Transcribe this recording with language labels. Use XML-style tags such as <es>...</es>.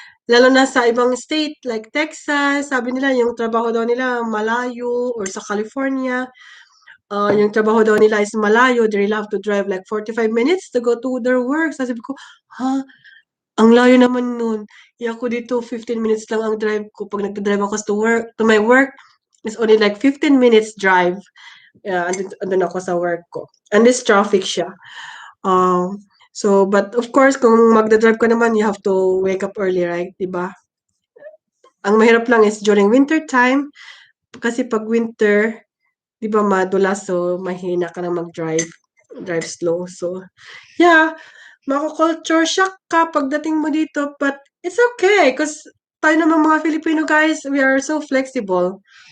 <tl>Lalo na sa ibang state like Texas, sabi nila yung trabaho daw nila malayo or sa California, yung trabaho daw nila is malayo.</tl> <en>They really have to drive like 45 minutes to go to their work.</en> <tl>Sabi ko, ha? Ang layo naman nun. Ako dito, 15 minutes lang ang drive ko. Pag nag-drive ako</tl> <en>to my work, it's only like 15 minutes drive.</en> <tl>Yeah, andun ako sa work ko.</tl> <en>And this traffic siya. But of course,</en> <tl>kung magdadrive ka naman,</tl> <en>you have to wake up early, right?</en> <tl>Diba? Ang mahirap lang is</tl> <en>during winter time,</en> <tl>kasi pag winter, di ba madulas, so mahina ka na mag-drive.</tl> <en>Drive slow. So, yeah,</en> <tl>mako-culture shock ka pagdating mo dito,</tl> <en>but it's okay because</en> <tl>tayo naman mga</tl> <en>Filipino guys, we are so flexible.</en>